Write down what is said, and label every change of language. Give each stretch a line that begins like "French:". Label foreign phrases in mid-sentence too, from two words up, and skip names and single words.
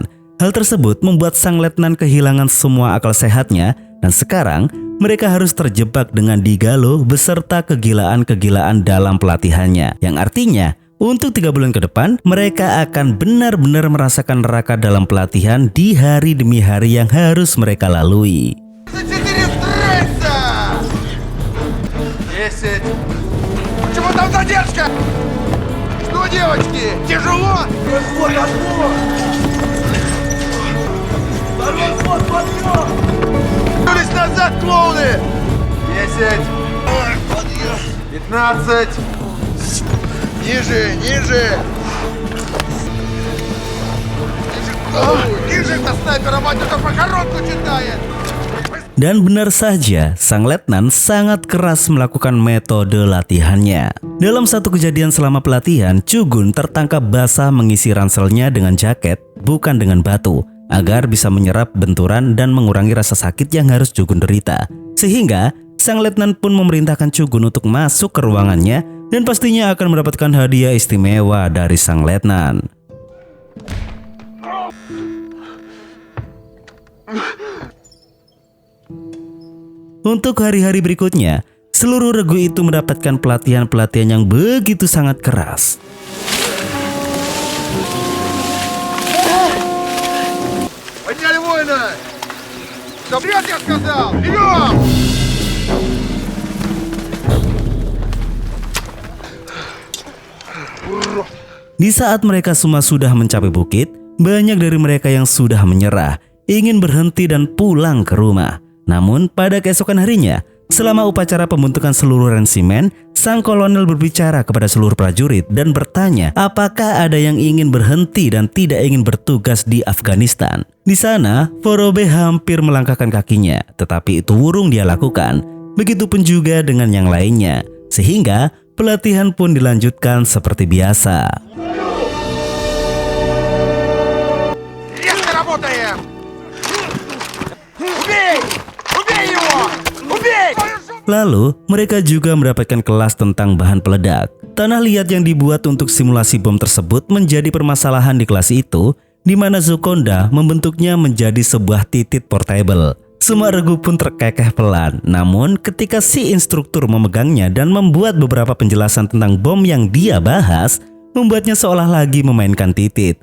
Indonesian: Hal tersebut membuat sang letnan kehilangan semua akal sehatnya dan sekarang mereka harus terjebak dengan Digalo beserta kegilaan-kegilaan dalam pelatihannya. Yang artinya untuk 3 bulan ke depan mereka akan benar-benar merasakan neraka dalam pelatihan di hari demi hari yang harus mereka lalui. 10.
Russian: Почему там задержка? Что, девочки, тяжело? Расход, отбор! Второй ход, подъем! Вернулись назад, клоуны! 10. 15. Ниже, ниже! Ниже, снайпера, мать, это похоронку читает!
Indonesian: Dan benar saja, sang letnan sangat keras melakukan metode latihannya. Dalam satu kejadian selama pelatihan, Chugun tertangkap basah mengisi ranselnya dengan jaket, bukan dengan batu, agar bisa menyerap benturan dan mengurangi rasa sakit yang harus Chugun derita. Sehingga, sang letnan pun memerintahkan Chugun untuk masuk ke ruangannya dan pastinya akan mendapatkan hadiah istimewa dari sang letnan. Untuk hari-hari berikutnya, seluruh regu itu mendapatkan pelatihan-pelatihan yang begitu sangat keras.
Russian: Подняли воина! Вперед, я сказал! Вперед!
Indonesian: Di saat mereka semua sudah mencapai bukit, banyak dari mereka yang sudah menyerah, ingin berhenti dan pulang ke rumah. Namun pada keesokan harinya, selama upacara pembentukan seluruh rensimen, sang kolonel berbicara kepada seluruh prajurit dan bertanya apakah ada yang ingin berhenti dan tidak ingin bertugas di Afghanistan. Di sana, Forobe hampir melangkahkan kakinya, tetapi itu urung dia lakukan. Begitupun juga dengan yang lainnya, sehingga pelatihan pun dilanjutkan seperti biasa.
Russian: Резко работаем! Убей! Убей его! Убей!
Indonesian: Lalu, mereka juga mendapatkan kelas tentang bahan peledak. Tanah liat yang dibuat untuk simulasi bom tersebut menjadi permasalahan di kelas itu, di mana Zokonda membentuknya menjadi sebuah titik portable. Semua regu pun terkekeh pelan, namun ketika si instruktur memegangnya dan membuat beberapa penjelasan tentang bom yang dia bahas, membuatnya seolah lagi memainkan titit.